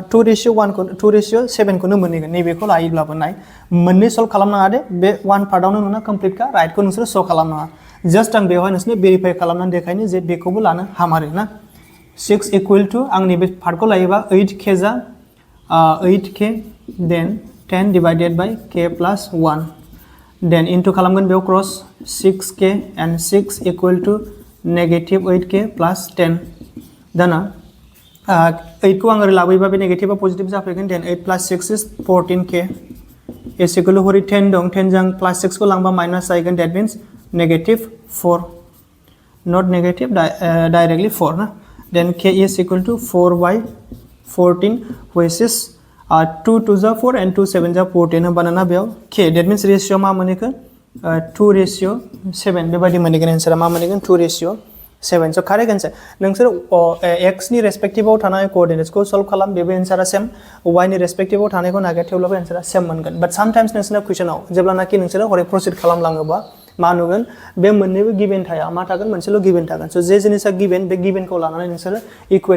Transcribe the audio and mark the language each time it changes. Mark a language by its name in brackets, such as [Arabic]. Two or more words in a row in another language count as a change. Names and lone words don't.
[Bodo] 2:7 खौनो मोनहैगोन नैबेखौ लायोब्लाबो नाय मोननै सल्व खालामनाङा दे बे [English] one part [Bodo] नोंना कमप्लिट का राइटखौ नोंसोर श' खालामनाङा जास्ट आं बेवहाय नोंसोरनो भेरिफाइ खालामनानै देखायनो जे बेखौबो लानो हामारो ना 6 [English] equal to [Bodo] आंनि बे पार्टखौ लायोबा 8k जा [English] 8k then 10 divided by k plus 1 then into [Bodo] खालामगोन बेयाव क्रस [English] 6k and 6 equal to negative 8k plus 10 [Bodo] दाना 8 को आं ओरै लाबोयोबा बे नेगेटिभआ पजिटिभ जाफैगोन देन [English] 8 plus 6 is 14k is equal to [Bodo] हरै 10 दं 10 जों प्लस 6 को लांबा माइनस जागोन [English] that means negative 4 not negative directly 4 [Bodo] ना [English] then k is equal to 4/14 which is 2 [Bodo] 2 जा [English] 4 and 2 [Bodo] 7 जा 14 बनाना बेयाव [English] k that means ratio [Bodo] मा मोनहैखो 2:7 बेबायदि मोनहैगोन एन्सारा मा मोनहैगोन 2:7 [English] so correct answer [Bodo] नोंसोर x नि रेसपेक्टिभआव थानाय कोअर्डिनेट्सखौ सल्व खालाम बेबो एन्सारा सेम y नि रेसपेक्टिभआव थानायखौ नागिर थेवब्लाबो एन्सारा सेम मोनगोन [English] but sometimes [Bodo] नोंसोरना कुइसनाव जेब्लानाखि नोंसोरो हरै प्रसिड खालामलाङोबा मा नुगोन बे मोननैबो गिवन थाया मा थागोन मोनसेल' गिवन थागोन स' जे जिनिसा गिवन बे गिवनखौ लानानै नोंसोरो इकुवेट